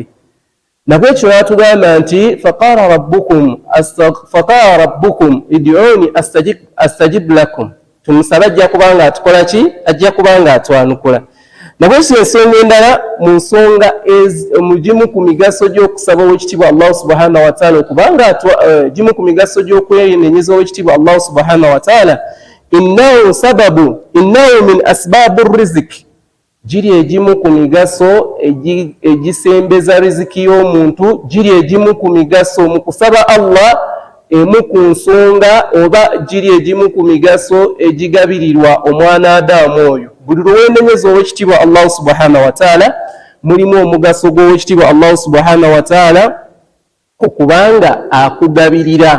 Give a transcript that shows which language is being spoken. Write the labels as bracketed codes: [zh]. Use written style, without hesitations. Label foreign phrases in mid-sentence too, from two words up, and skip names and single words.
[lg] Nabwekyo yatugamba nti [ar] فقال ربكم ادعوني أستجب لكم, [lg] tumusaba ajja kubanga atukola ki? Ajja kubanga atwanukula. Nabwekyo ensonga endala mu nsonga mugimu ku migaso gy'okusaba ow'ekitiibwa Allah [ar] سبحانه وتعالى [lg] okubanga gimu ku migaso gy'okwenenyeza ow'ekitiibwa Allah [ar] سبحانه وتعالى, إنه من أسباب الرزق, [lg] giri egimu ku migaso egisembeza riziki y'omuntu, giri egimu ku migaso mu kusaba Allah emu ku nsonga oba giri egimu ku migaso egigabirirwa omwana Adamu oyo. Buli lw'owenenyeza ow'ekitiibwa Allah [ar] سبحانه وتعالى [lg] mulimu omugaso gw'ow'ekitiibwa Allah [ar] سبحانه وتعالى [lg] okubanga akugabirira.